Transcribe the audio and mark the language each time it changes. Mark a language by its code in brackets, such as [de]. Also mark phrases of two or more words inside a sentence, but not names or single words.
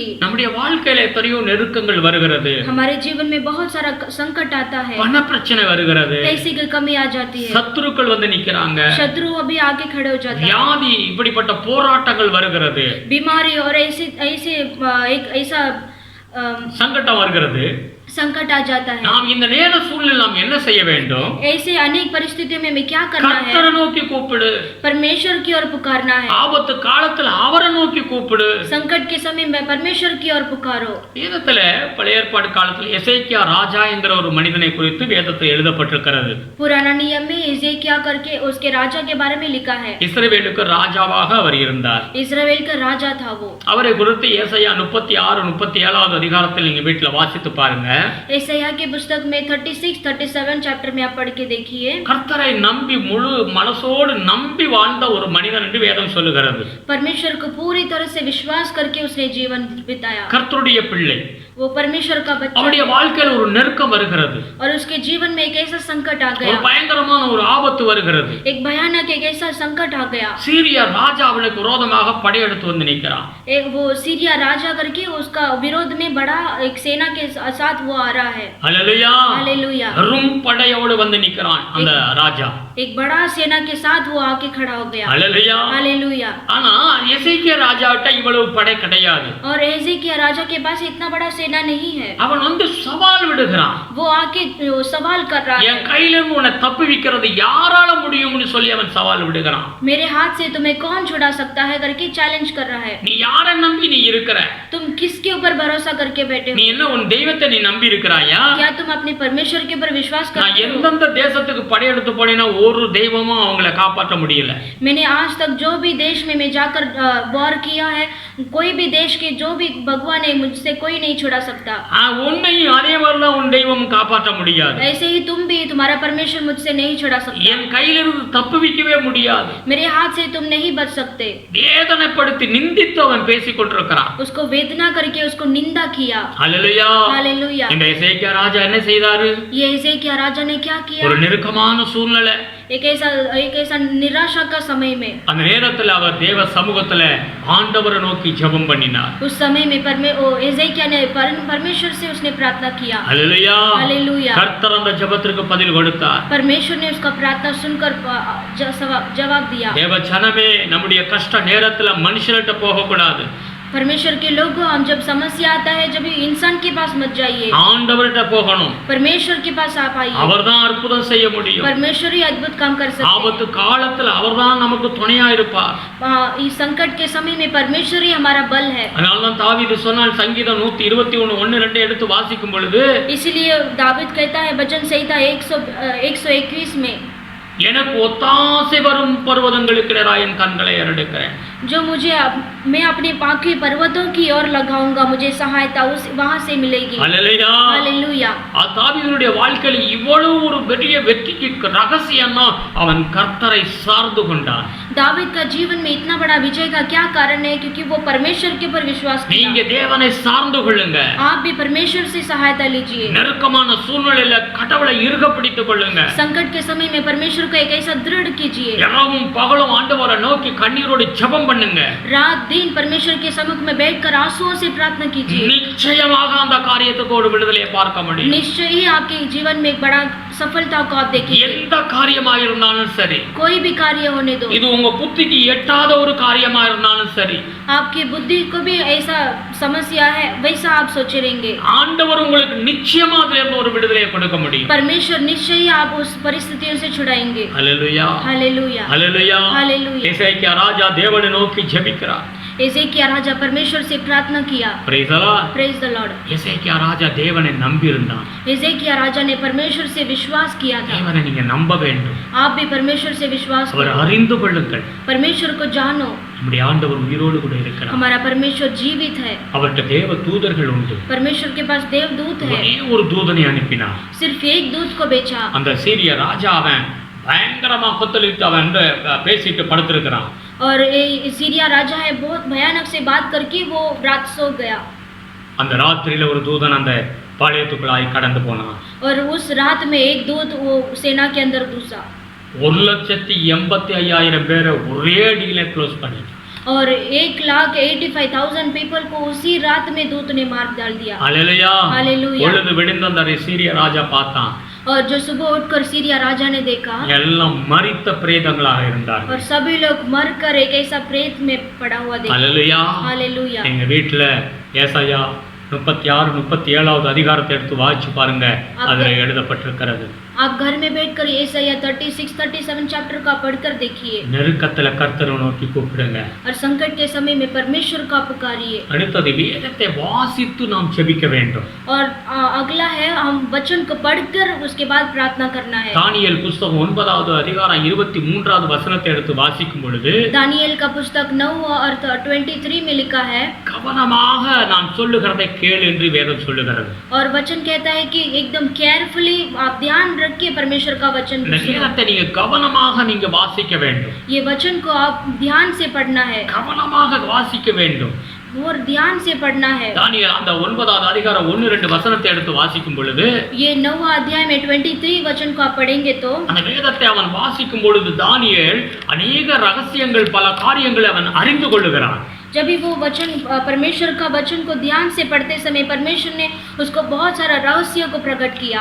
[ta] நம்முடைய வாழ்க்கையில எத்தனையோ நெருக்கங்கள் வருகிறது. [hi] हमारे जीवन में बहुत सारा संकट आता है, [ta] பண பிரச்சனை வருகிறது, [hi] पैसे की कमी आ जाती है, [ta] சத்துருக்கள் வந்து நிக்கிறாங்க, [hi] शत्रु अभी आगे खड़े हो जाते हैं, [ta] வியாதி, இப்படிப்பட்ட போராட்டங்கள் வருகிறது, [hi] बीमारी और ऐसे एक ऐसा [ta] சங்கடம் வருகிறது, [hi] संकट आ जाता है। [ta] நாம் இந்த நேர சூழ்நிலையில் நாம் என்ன செய்ய வேண்டும்? [hi] ऐसे अनेक परिस्थितियों में हमें क्या करना है? [ta] கர்த்தரை நோக்கி கூப்பிடு. [hi] परमेश्वर की ओर पुकारना है। [ta] ஆபத்து காலத்துல அவரை நோக்கி கூப்பிடு. [hi] संकट के समय में परमेश्वर की ओर पुकारो। [ta] வேதத்துல பழைய ஏற்பாடு காலத்துல எசேக்கியா ராஜா என்கிற ஒரு மனிதனை குறித்து வேதத்தில் எழுதப்பட்டிருக்கிறது. [hi] पुराना नियम में एजेकिया करके उसके राजा के बारे में लिखा है। [ta] இஸ்ரவேலுக்கு ராஜாவாக அவர் இருந்தார். [hi] इस्राएल का राजा था वो। [ta] அவரை குறித்து ஏசாயா 36 37வது அதிகாரத்தில் நீங்க வீட்டுல வாசித்து பாருங்க. [hi] ஏசாயா के पुस्तक में 36 37 चैप्टर में आप पढ़ के देखिए। [ta] கர்த்தரை நம்பி முழு மனசோடு நம்பி வாழ்ந்த ஒரு மனிதன் என்று வேதம் சொல்லுகிறது. [hi] परमेश्वर को पूरी तरह से विश्वास करके उसने जीवन बिताया। [ta] கர்த்தருடைய பிள்ளை, [hi] वो परमेश्वर का बच्चा, [ta] அவருடைய வாழ்க்கையில் ஒரு நெருக்கம் வருகிறது, [hi] और उसके जीवन में एक ऐसा संकट आ [ta] ஒரு [hi] गया, [ta] பயங்கரமான ஒரு ஆபத்து வருகிறது. [hi] एक भयानक एक ऐसा संकट आ गया। [ta] சீரியா ராஜா அவனுக்கு விரோதமாக படையெடுத்து வந்து நிற்கிறான். [hi] वो सीरिया राजा करके उसका विरोध में बड़ा एक सेना के साथ वो आ रहा है। हालेलुया। हालेलुया। [ta] பெரும் படையோடு வந்து நிற்கிறான் அந்த ராஜா. [hi] एक बड़ा सेना के साथ वो आके खड़ा हो गया। हालेलुया। हालेलुया। [ta] ஆனா எசேக்கியா ராஜாட்ட இவ்வளவு படை கிடையாது. [hi] और एजेकिया राजा के पास इतना बड़ा सेना नहीं है। [ta] அவன் வந்து சவால் விடுகிறான். [hi] वो आके सवाल कर रहा है, [ta] என் கையில இருந்து உன்னை தப்புவிக்கிறது யாரால முடியும்னு சொல்லி அவன் சவால் விடுகிறான். [hi] मेरे हाथ से तुम्हें कौन छुड़ा सकता है करके चैलेंज कर रहा है। [ta] நீ யாரை நம்பி நீ இருக்கிற? [hi] तुम किसके ऊपर भरोसा करके बैठे [ta] நீ [hi] हो? [ta] என்ன உன் தெய்வத்தை நீ நம்பி இருக்கிறாயா? [hi] क्या तुम अपने परमेश्वर के ऊपर विश्वास [ta] நான் [hi] करते हो? [ta] எந்தெந்த தேசத்துக்கு படையெடுத்து போனேன்னா ஒரு தெய்வமும் அவங்களை காப்பாற்ற முடியல. [hi] मैंने आज तक जो भी देश में मैं जाकर वॉर किया है, कोई भी देश के जो भी भगवान है मुझसे कोई नहीं छुड़ा सकता। [ta] உன்னையும் அதே மாதிரிதான் உன் தெய்வம் காப்பாற்ற முடியாது. [hi] ऐसे ही तुम भी, तुम्हारा परमेश्वर मुझसे नहीं छुड़ा सकता। [ta] என் கையிலிருந்து தப்புவிக்கவே முடியாது. [hi] मेरे हाथ से तुम नहीं बच सकते। [ta] வேதனைப்படுத்தி நிந்தித்து அவன் பேசிக் கொண்டிருக்கிறான். [hi] उसको वेदना करके उसको निंदा किया। हालेलुया। हालेलुया। [ta] இந்த எசேக்கியா ராஜா என்ன செய்தாரு? [hi] ये एजेकिया राजा ने क्या किया? [ta] ஒரு நெருக்கமான சூழ்நிலை, [hi] एक ऐसा निराशा का समय में, [ta] அந்த நேரத்துல அவர் தேவ சமூகத்துல ஆண்டவரை நோக்கி ஜெபம் பண்ணினார். [hi] उस समय में एजेकिया ने परमेश्वर से उसने प्रार्थना किया। हालेलुया। हालेलुया। [ta] கர்த்தர் அந்த ஜெபத்திற்கு பதில் கொடுத்தார். [hi] परमेश्वर ने उसका प्रार्थना सुनकर जवाब दिया। [ta] தேவ ஜனமே, நம்முடைய கஷ்ட நேரத்துல மனுஷர்கிட்ட போக கூடாது. [hi] परमेश्वर के लोगों, हम जब समस्या आता है जब इंसान के पास मत जाइए, [ta] ஆண்டவர்கிட்ட போகணும். [hi] परमेश्वर के पास आप आइए. [ta] அவர்தான் அற்புதம் செய்ய முடியும். [hi] परमेश्वर ही अद्भुत काम कर सकते [ta] ஆபத்து காலத்துல அவர்தான் நமக்கு துணையா இருப்பார். [hi] हैं. इस संकट के समय में परमेश्वर ही हमारा बल है. [ta] அதனால தான் தாவீது சொன்னான், சங்கீதம் 121 1 2 எடுத்து வாசிக்கும் பொழுது, [hi] इसीलिए दाऊद कहता है वचन संहिता 121 में, [ta] எனக்கு ஒத்தாசை வரும் பர்வதங்களுக்கு நேராக என் கண்களை ஏறெடுக்கிறேன். [hi] जो मैं अपने पाँव पर्वतों की ओर लगाऊंगा, मुझे सहायता वहां से मिलेगी. [ta] அல்லேலூயா. [hi] हालेलुया. [ta] தாவீதுடைய வாழ்க்கையில் இவ்வளவு ஒரு பெரிய வெற்றிக்கு ரகசியம்னா அவன் கர்த்தரை சார்ந்து கொண்டான். [hi] दाऊद का जीवन में इतना बड़ा विजय का क्या कारण है? क्योंकि वो परमेश्वर के ऊपर विश्वास [ta] நீங்க [hi] किया. [ta] தேவனை சார்ந்து கொள்ளுங்க. [hi] आप भी परमेश्वर से सहायता लीजिए. [ta] நெருக்கமான சூழ்நிலையில கடவுளை இறுக பிடித்துக் கொள்ளுங்க. [hi] संकट के समय में परमेश्वर को एक ऐसा दृढ़ कीजिए. [ta] இரவும் பகலும் ஆண்டவரை நோக்கி கண்ணீரோடு ஜெபம் பண்ணுங்க. [hi] रात दिन परमेश्वर के सम्मुख में बैठकर आंसुओं से प्रार्थना कीजिए. [ta] நிச்சயமாக அந்த காரியத்துக்கு ஒரு விடுதலையை பார்க்க முடியும். [hi] निश्चय ही आपके जीवन में एक बड़ा सफलता को आप देखेंगे. [ta] எந்த காரியமாக இருந்தாலும் சரி, [hi] कोई भी कार्य होने दो, [ta] இது உங்க புத்திக்கு எட்டாத ஒரு காரியமா இருந்தாலும் சரி, [hi] आपकी बुद्धि को भी ऐसा समस्या है वैसा आप सोचे रहेंगे, [ta] ஆண்டவர் உங்களுக்கு நிச்சயமா அதுல இருந்து ஒரு விடுதலையை கொடுக்க முடியும். [hi] परमेश्वर निश्चय ही आप उस परिस्थितियों से छुड़ाएंगे. [ta] ஹல்லேலூயா. [hi] हालेलुया. [ta] ஹல்லேலூயா. [hi] हालेलुया. [ta] எசேக்கியா ராஜா தேவனை நோக்கி ஜெபிக்கிறார். [hi] एजेकिया राजा परमेश्वर से प्रार्थना किया. [en] Praise the Lord. Praise the Lord. [ta] எசேக்கியா ராஜா தேவனை நம்பி இருந்தான். [hi] एजेकिया राजा ने परमेश्वर से विश्वास किया था. [ta] தேவனை நீங்க நம்ப வேண்டும். [hi] आप भी परमेश्वर से विश्वास [ta] அவர் [hi] करो. [ta] அறிந்து கொள்ளுங்கள். [hi] परमेश्वर को जानो. [ta] நம்முடைய ஆண்டவர் உயிரோடு கூட இருக்கிறார். [hi] हमारा परमेश्वर जीवित है. [ta] அவர்கிட்ட தேவ தூதர்கள் உண்டு. [hi] परमेश्वर के पास देवदूत है. [ta] ஒரே ஒரு தூதனை அனுப்பினார். [hi] सिर्फ एक दूत को भेजा. [ta] அந்த சீரிய ராஜா அவன் பயங்கரமா கொத்தளித்து அவன் பேசிட்டு படுத்திருக்கிறான். [hi] और सीरिया राजा है बहुत भयानक से बात करके वो रात सो गया. [ta] அந்த ராத்திரியில ஒரு தூதன் அந்த பாளையத்துக்குள்ளாய் கடந்து போனான். [hi] और उस रात में एक दूत वो सेना के अंदर घुसा. [ta] 1,85,000 பேரை ஒரே அடியில க்ளோஸ் பண்ணிட்டான். [hi] और 1,85,000 पीपल को उसी रात में दूत ने मार डाल दिया. [ta] ஹல்லேலூயா. [hi] हालेलुया. [ta] பொழுது விடிந்த அந்த சீரிய ராஜா பார்த்தான். [hi] और जो सुबह उठकर सीरिया राजा ने देखा [ta] எல்லாம் மரித்த பிரேதங்களாக இருந்தார்கள். [hi] और सभी लोग मरकर एक ऐसा प्रेत में पड़ा हुआ देखा. [ta] ஹல்லேலூயா. [hi] हालेलुया. [ta] எங்க வீட்டுல ஏசாயா 36 37வது அதிகாரத்தை எடுத்து வாசிச்சு பாருங்க, அதுல எழுதப்பட்டிருக்கிறது. [hi] आप घर में बैठकर ஏசாயா 36 37 चैप्टर का पढ़कर देखिए. [ta] நெருக்கத்துல கர்த்தரை நோக்கி கூப்பிடுங்க. [hi] और संकट के समय में परमेश्वर का पुकारिए. [ta] அடுத்தது வேதத்தை வாசித்து நாம் ஜெபிக்க வேண்டும். [hi] और अगला है हम वचन को पढ़कर उसके बाद प्रार्थना करना है. [ta] தானியேல் புத்தகம் 9வது அதிகாரம் 23வது வசனத்தை எடுத்து வாசிக்கும் பொழுது, [hi] दानियेल का पुस्तक 9 और 23 में लिखा है, [ta] கவனமாக நான் சொல்லுகிறதை கேள் என்று வேதம் சொல்லுகிறது. [hi] और वचन कहता है कि एकदम केयरफुली आप ध्यान रख के परमेश्वर का वचन [ta] இந்த [hi] सुनो. [ta] வேதத்தை நீங்க கவனமாக நீங்க வாசிக்க வேண்டும். [hi] ये वचन को आप ध्यान से पढ़ना है [ta] கவனமாக வாசிக்க வேண்டும். [hi] और ध्यान से पढ़ना है. [ta] தானியேல் அந்த 9வது அதிகாரம் 1-2 வசனத்தை எடுத்து வாசிக்கும் பொழுது, [hi] ये 9वां अध्याय में 23 वचन को आप पढ़ेंगे तो [ta] அந்த வேதத்தை அவன் வாசிக்கும் பொழுது தானியேல் अनेक ரகசியங்கள் பல காரியங்களை அவன் அறிந்து கொள்ளுகிறான். [hi] जब भी वो वचन परमेश्वर का वचन को ध्यान से पढ़ते समय परमेश्वर ने उसको बहुत सारा रहस्य को प्रकट किया.